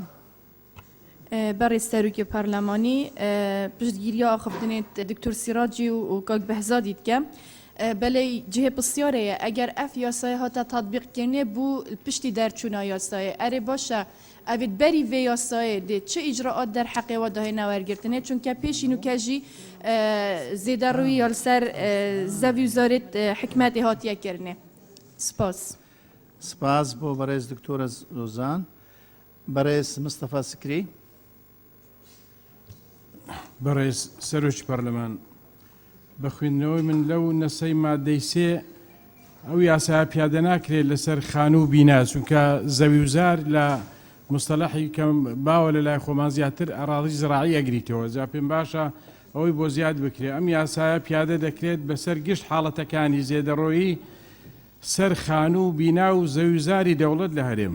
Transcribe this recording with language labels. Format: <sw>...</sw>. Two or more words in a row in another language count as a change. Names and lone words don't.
<ku>بەڕێز سەرۆکی پەرلەمانی پشتگیریە خفتنێت دکتۆر سیراجی و کاک بەهزادی دکە بەلێ جهێ پرسیارەیە ئەگەر ئەف یاسای هاتە تاتبیقکردنێ بوو پشتی دەرچوونا یاسایە ئەرێ باشە ئەوێت بەری vê yasayê dê çi îcraat derheqê we dahêne wergirtinê çunke pêşîn û ke jî zêderrûyî ya li ser zevî û zarê hikmetê hatiye kirinê. Spas.</ku> <ckb>سپاس بۆ بەڕێز دکتۆرە زوزان. بەڕێز مستەفا سکری. بەڕێز سەرۆکی پەرلەمان بە خوێندنەوەی من لەو نەسەی مادەی سێ ئەو یاسا پیادە ناکرێت لەسەر خانوو بینا چونکە زەوی وزار لە مستەلەحی کەم باوە لە لای خۆمان زیاتر ئەراضی زراعی ئەگریتەوە جا پێم باشە ئەوەی بۆ زیاد بکرێت ئەم یاسایە پیادە دەکرێت بەسەر گشت حاڵەتەکانی زێدەڕۆیی سەر خانوو بینا و زەوی وزاری دەوڵەت لە هەرێم.</ckb>